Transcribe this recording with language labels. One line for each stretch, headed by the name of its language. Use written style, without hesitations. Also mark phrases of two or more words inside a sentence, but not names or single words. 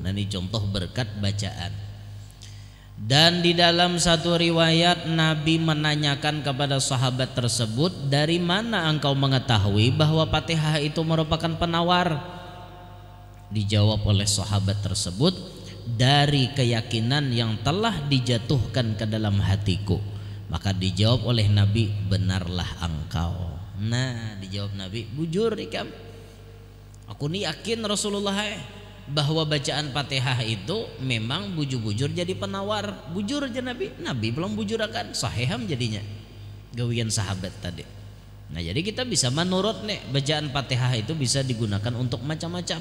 Indonesian: Nah ini contoh berkat bacaan. Dan di dalam satu riwayat Nabi menanyakan kepada sahabat tersebut, dari mana engkau mengetahui bahwa Fatihah itu merupakan penawar? Dijawab oleh sahabat tersebut, dari keyakinan yang telah dijatuhkan ke dalam hatiku. Maka dijawab oleh Nabi, benarlah engkau. Nah dijawab Nabi,
Banjar: bujur ikam, aku nih yakin Rasulullah bahwa bacaan Fatihah itu memang bujur-bujur jadi penawar. Bujur aja Nabi belum bujur akan sahiham jadinya gawian sahabat tadi.
Indonesian: Nah jadi kita bisa menurut nih bacaan Fatihah itu bisa digunakan untuk macam-macam.